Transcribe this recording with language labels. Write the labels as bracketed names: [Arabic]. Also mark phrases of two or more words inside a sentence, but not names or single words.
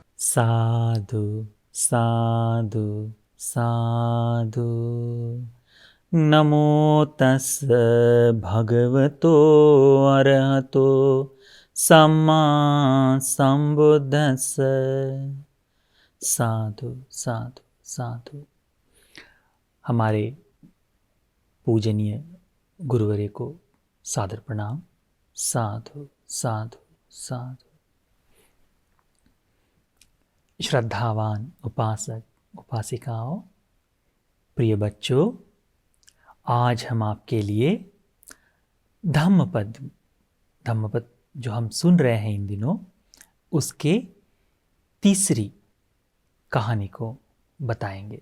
[Pali] साधु साधु साधु। नमो तस् भगवतो अरहतो सम्मा संबुद्धस्स। साधु साधु साधु। [Hindi] हमारे पूजनीय गुरुवर्य को सादर प्रणाम। [Pali] साधु साधु साधु। [Hindi] श्रद्धावान उपासक उपासिकाओं, प्रिय बच्चों, आज हम आपके लिए धम्मपद जो हम सुन रहे हैं इन दिनों, उसके तीसरी कहानी को बताएंगे।